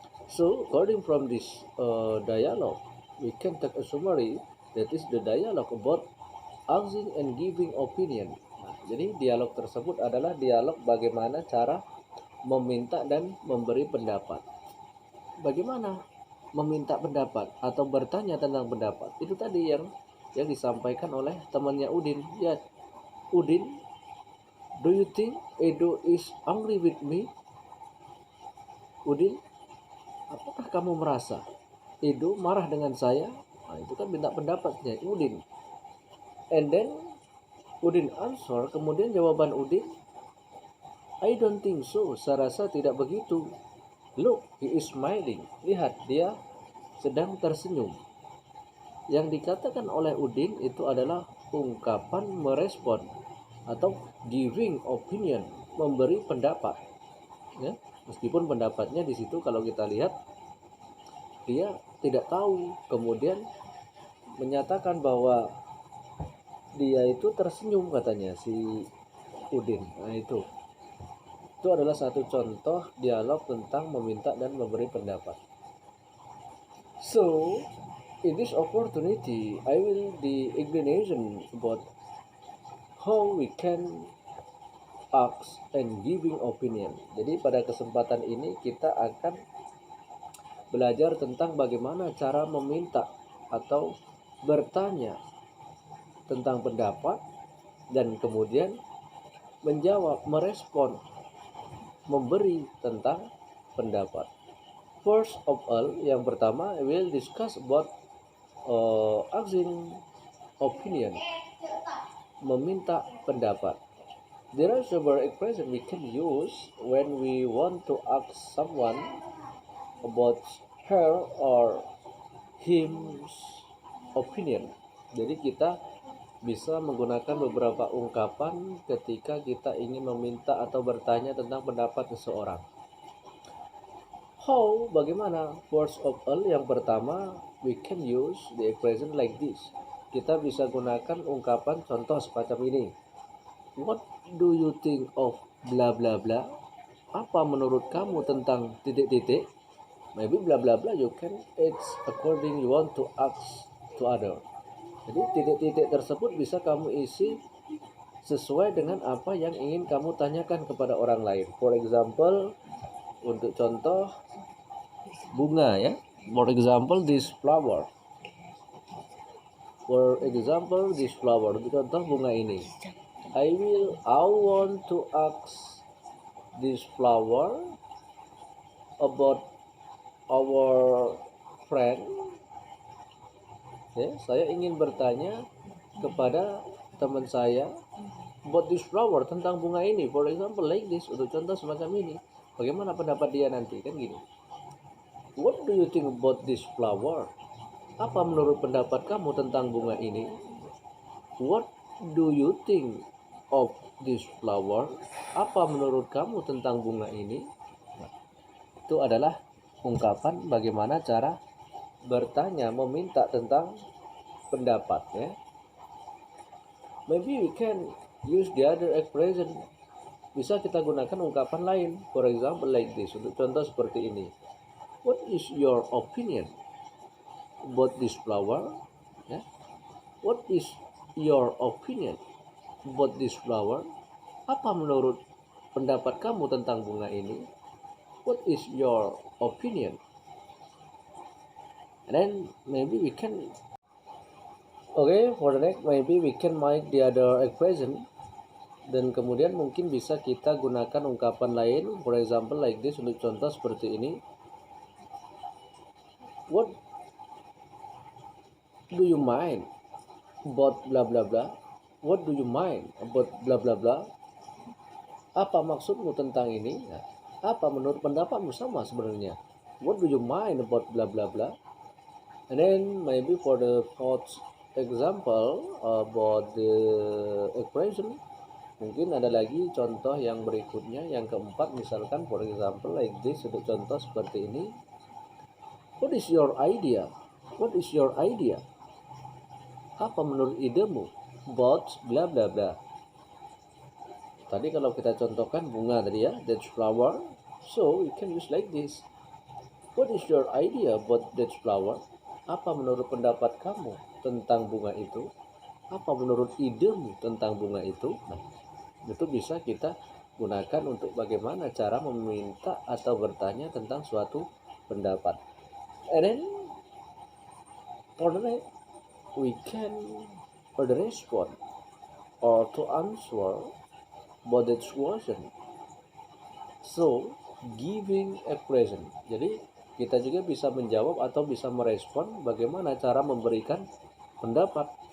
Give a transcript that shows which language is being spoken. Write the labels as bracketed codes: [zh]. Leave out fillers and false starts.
[en] So according from this dialogue, we can take a summary. That is the dialogue about asking and giving opinion. [id] Nah, jadi dialog tersebut adalah dialog bagaimana cara meminta dan memberi pendapat. Bagaimana meminta pendapat atau bertanya tentang pendapat. Itu tadi yang disampaikan oleh temannya Udin. [en] Ya, Udin, do you think Edo is angry with me? [id] Udin, apakah kamu merasa Edo marah dengan saya? Nah, itu kan minta pendapatnya Udin. [en] And then Udin answer, [id] kemudian jawaban Udin, [en] I don't think so. [id] Saya rasa tidak begitu. [en] Look, he is smiling. [id] Lihat, dia sedang tersenyum. Yang dikatakan oleh Udin itu adalah ungkapan merespon atau [en] giving opinion, [id] memberi pendapat. Ya, meskipun pendapatnya di situ kalau kita lihat dia tidak tahu, kemudian menyatakan bahwa dia itu tersenyum katanya si Udin. Nah, itu adalah satu contoh dialog tentang meminta dan memberi pendapat. [en] So, in this opportunity, I will the explanation about how we can ask and giving opinion. [id] Jadi pada kesempatan ini kita akan belajar tentang bagaimana cara meminta atau bertanya tentang pendapat dan kemudian menjawab, merespon, memberi tentang pendapat. [en] First of all, [id] yang pertama, [en] we will discuss about asking opinion, [id] meminta pendapat. [en] There are several expressions we can use when we want to ask someone about her or him's opinion. [id] Jadi kita bisa menggunakan beberapa ungkapan ketika kita ingin meminta atau bertanya tentang pendapat seseorang. [en] How, [id] bagaimana? [en] First of all, [id] yang pertama, [en] we can use the expression like this. [id] Kita bisa gunakan ungkapan contoh semacam ini. [en] What do you think of bla bla bla? [id] Apa menurut kamu tentang titik-titik? [en] Maybe bla bla bla you can it's according you want to ask to other. [id] Jadi titik-titik tersebut bisa kamu isi sesuai dengan apa yang ingin kamu tanyakan kepada orang lain. [en] For example, [id] untuk contoh bunga ya. [en] For example, this flower. For example, this flower. [id] Untuk contoh bunga ini. [en] I want to ask this flower about our friend. [id] Ya, saya ingin bertanya kepada teman saya [en] about this flower, [id] tentang bunga ini. [en] For example, like this. [id] Untuk contoh semacam ini. Bagaimana pendapat dia nanti? Kan gini. [en] What do you think about this flower? [id] Apa menurut pendapat kamu tentang bunga ini? [en] What do you think of this flower? [id] Apa menurut kamu tentang bunga ini? Nah, itu adalah ungkapan bagaimana cara bertanya, meminta tentang pendapat ya. [en] Maybe we can use the other expression. [id] Bisa kita gunakan ungkapan lain. [en] For example like this. [id] Untuk contoh seperti ini. [en] What is your opinion about this flower? Ya. What is your opinion about this flower? [id] Apa menurut pendapat kamu tentang bunga ini? [en] What is your opinion? And then maybe we can for the next maybe we can make the other expression. [id] Dan kemudian mungkin bisa kita gunakan ungkapan lain. [en] For example like this. [id] Untuk contoh seperti ini. [en] What do you mind about bla bla bla? What do you mind about bla bla bla? [id] Apa maksudmu tentang ini? Nah, apa menurut pendapatmu? Sama sebenarnya. [en] What do you mind about bla bla bla? And then maybe for the fourth example about the expression, [id] mungkin ada lagi contoh yang berikutnya, yang keempat, misalkan [en] for example like this. [id] Untuk contoh seperti ini. [en] What is your idea? What is your idea? [id] Apa menurut idemu? [en] About bla bla bla. [id] Tadi kalau kita contohkan bunga tadi ya, [en] that flower. So you can use like this. What is your idea about that flower? [id] Apa menurut pendapat kamu tentang bunga itu? Apa menurut idemu tentang bunga itu? Nah, itu bisa kita gunakan untuk bagaimana cara meminta atau bertanya tentang suatu pendapat. [en] And then for the next, we can respond or to answer about that question. So, giving a present. [id] Jadi, kita juga bisa menjawab atau bisa merespon bagaimana cara memberikan pendapat.